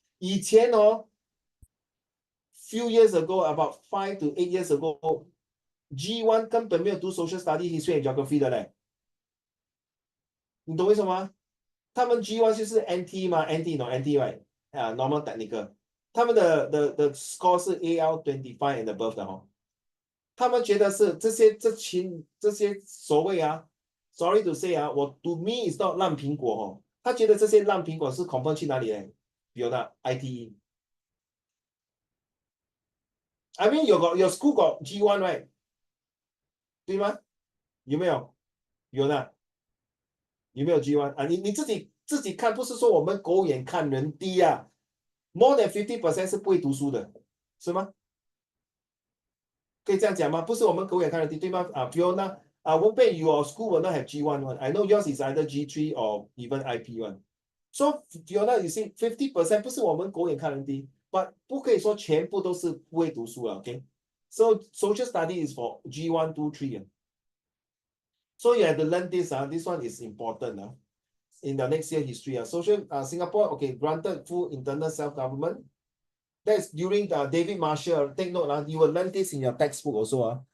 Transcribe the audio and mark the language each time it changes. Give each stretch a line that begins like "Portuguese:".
Chinese: 以前
English: few years ago, about 5 to 8 years ago,
Chinese: G1 根本没有读
English: social study, history and geography
Chinese: 的嘞。你懂为什么吗？他们 G1 就是 NT 嘛 ，NT 懂 NT right？
English: normal technical。
Chinese: 他们的 score 是 AL25
English: and above
Chinese: 的他们觉得是这些所谓
English: sorry to say to me is not
Chinese: 烂苹果他觉得这些烂苹果是 confirm 去哪里呢？比如那 ITE。
English: I mean your school got G1 right？
Chinese: 对吗？有没有？有的。有没有 G1 你自己看，不是说我们狗眼看人低
English: more than 50%
Chinese: 是不会读书的，是吗？可以这样讲吗？不是我们狗眼看人低，对吗？Fiona Wenpei,
English: your school will not have G1 one. I know yours is either G3 or even IP one. So Fiona, you see
Chinese: 50% 不是我们狗眼看人低 ，but 不可以说全部都是不会读书了 ，OK？
English: So social study is for G1, 2, 3 So you have to learn this. This one is important. In the next year history. Social Singapore, okay, granted full internal self-government. That's during David Marshall. Take note, you will learn this in your textbook also.